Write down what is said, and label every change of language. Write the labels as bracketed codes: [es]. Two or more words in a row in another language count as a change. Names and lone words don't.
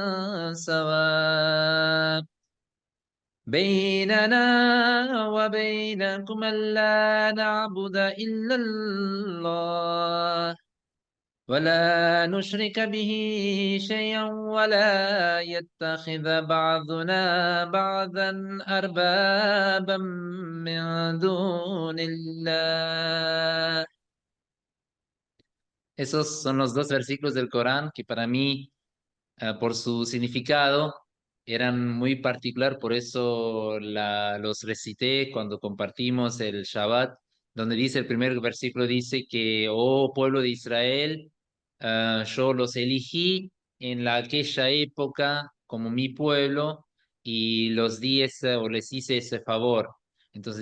[ar] سواء بيننا وبينكم ألا نعبد إلا الله ولا نشرك به شيئا ولا يتخذ بعضنا بعضا أربابا من دون الله. [es] Esos son los dos versículos del Corán que para mí, por su significado, eran muy particular, por eso los recité cuando compartimos el Shabbat, donde dice el primer versículo, dice que, oh pueblo de Israel, yo los elegí en aquella época como mi pueblo y los di o les hice ese favor.